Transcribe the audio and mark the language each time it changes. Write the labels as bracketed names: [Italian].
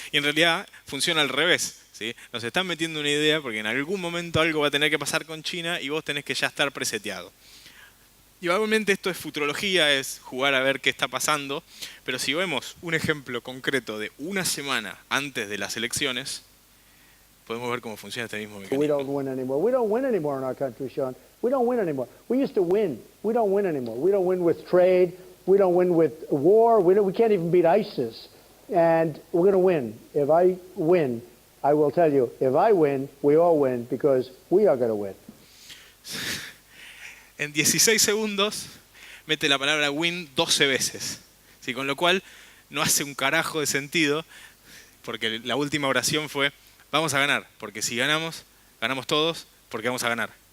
[Spanish] Y en realidad funciona al revés, ¿sí? Nos están metiendo una idea porque en algún momento algo va a tener que pasar con China y vos tenés que ya estar preseteado. Y obviamente esto es futurología, es jugar a ver qué está pasando, pero si vemos un ejemplo concreto de una semana antes de las elecciones, podemos ver cómo funciona este mismo mecanismo. [English] We don't win anymore. We don't win anymore in our country, Sean. We don't win anymore. We used to win. We don't win anymore. We don't win with trade. We don't win with war. We can't even beat ISIS. And we're going to win. If I win, I will tell you, if I win, we all win because we are going to win. [Spanish] En 16 segundos mete la palabra win 12 veces. ¿Sí? Con lo cual no hace un carajo de sentido, porque la última oración fue, vamos a ganar, porque si ganamos, ganamos todos, porque vamos a ganar.